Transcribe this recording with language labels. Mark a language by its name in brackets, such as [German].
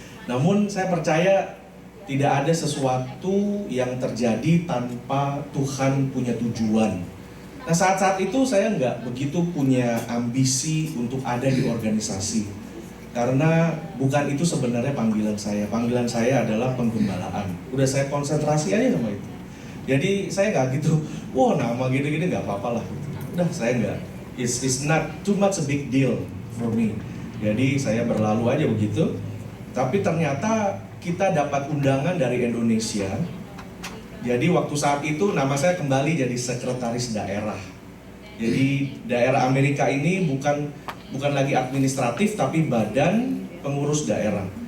[Indonesian] Namun saya percaya tidak ada sesuatu yang terjadi tanpa Tuhan punya tujuan. Nah, saat-saat itu saya nggak begitu punya ambisi untuk ada di organisasi. Karena bukan itu sebenarnya panggilan saya. Panggilan saya adalah penggembalaan. Udah saya konsentrasi aja sama itu. Jadi saya nggak gitu, wah nama gini-gini nggak apa-apa lah. Udah saya nggak. [English] It's not too much a big deal for me. [Indonesian] Jadi saya berlalu aja begitu. Tapi ternyata kita dapat undangan dari Indonesia. Jadi waktu saat itu nama saya kembali jadi sekretaris daerah. Jadi daerah Amerika ini bukan lagi administratif, tapi badan pengurus daerah.